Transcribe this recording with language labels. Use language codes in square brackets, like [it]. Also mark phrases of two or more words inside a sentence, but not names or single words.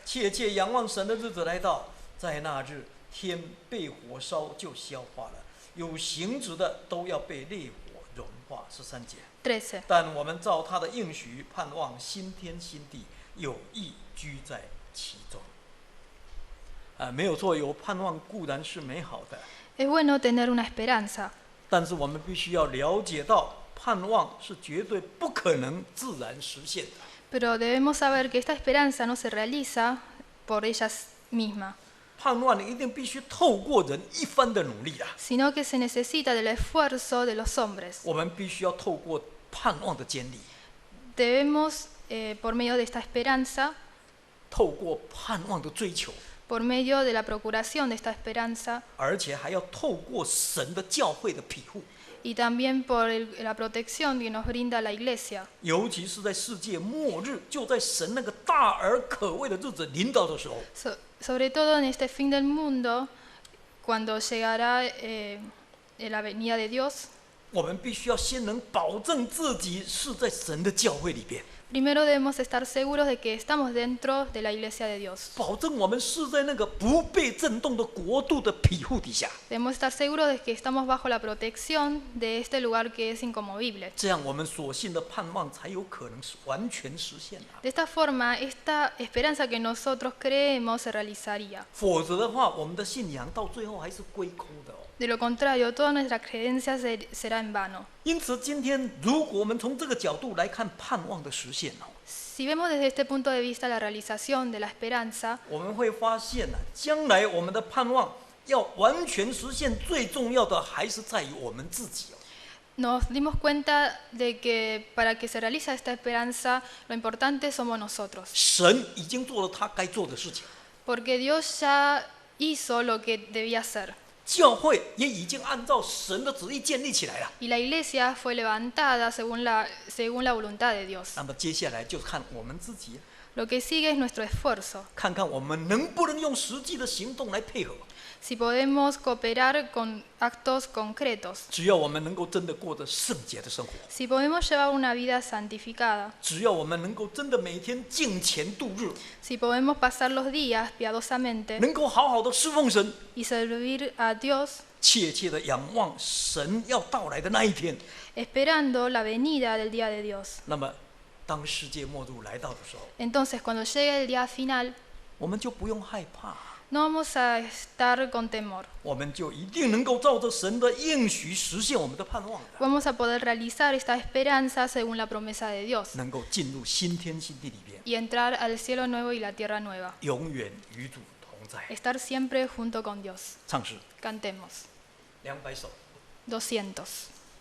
[zh] 切切仰望神的日子来到，在那日天被火烧就消化了，有形质的都要被烈火融化。13节。 13. 但我们照他的应许，盼望新天新地，有意居在其中。没有错，有盼望固然是美好的， [es] Es bueno tener una esperanza, [zh] 但是我们必须要了解到，盼望是绝对不可能自然实现的。 [es] pero debemos saber que esta esperanza no se realiza por ella misma. [zh] 盼望一定必须透过人一番的努力啊。 [es] sino que se necesita del esfuerzo de los hombres. [zh] 我们必须要透过盼望的建立， [es] Debemos, por medio de esta esperanza, [zh] 透过盼望的追求， [es] por medio de la procuración de esta esperanza, [zh] 而且还要透过神的教会的庇护， [es] y también por la protección que nos brinda la Iglesia, [zh] 尤其是在世界末日，就在神那个大而可畏的日子临到的时候， [es] sobre todo en este fin del mundo, cuando llegará la venida de Dios. [zh] 我们必须要先能保证自己是在神的教会里边， [es] Primero debemos estar seguros de que estamos dentro de la Iglesia de Dios. [zh] 保证我们是在那个不被震动的国度的庇护底下， [es] Debemos estar seguros de que estamos bajo la protección de este lugar que es inconmovible. [zh] 这样我们所信的盼望才有可能完全实现啊。 [es] De esta forma, esta esperanza que nosotros creemos se realizaría. [zh] 否则的话，我们的信仰到最后还是归空的哦。 [es] De lo contrario, toda nuestra creencia será en vano. [zh] 因此，今天如果我们从这个角度来看盼望的实现哦， [es] Si vemos desde este punto de vista la realización de la esperanza, [zh] 我们会发现呢，将来我们的盼望要完全实现，最重要的还是在于我们自己哦。 [es] nos dimos cuenta de que para que se realice esta esperanza, lo importante somos nosotros. [zh] 神已经做了他该做的事情， [es] Porque Dios ya hizo lo que debía hacer. [zh] 教会也已经按照神的旨意建立起来了。 [es] Y la iglesia fue levantada según la voluntad de Dios. [zh] 那么接下来就看我们自己， [es] Lo que sigue es nuestro esfuerzo. [zh] 看看我们能不能用实际的行动来配合。 [es] Si podemos cooperar con actos concretos. [zh] 只要我们能够真的过着圣洁的生活， [es] Si podemos llevar una vida santificada. [zh] 只要我们能够真的每天敬虔度日， [es] Si podemos pasar los días piadosamente [zh] 能够好好的侍奉神， [es] y servir a Dios, [zh] 切切的仰望神要到来的那一天， [es] esperando la venida del día de Dios. [zh] 那么当世界末日来到的时候， [es] Entonces, cuando llegue el día final, [zh] 我们就不用害怕， [es] no vamos a estar con temor. [zh] 我们就一定能够照着神的应许实现我们的盼望的， [es] Vamos a poder realizar esta esperanza según la promesa de Dios [zh] 能够进入新天新地里边， [es] y entrar al cielo nuevo y la tierra nueva. [zh] 永远与主同在。 [es] Estar siempre junto con Dios. [zh] 唱诗 [es] Cantemos. [zh] 200首。 [es] 200.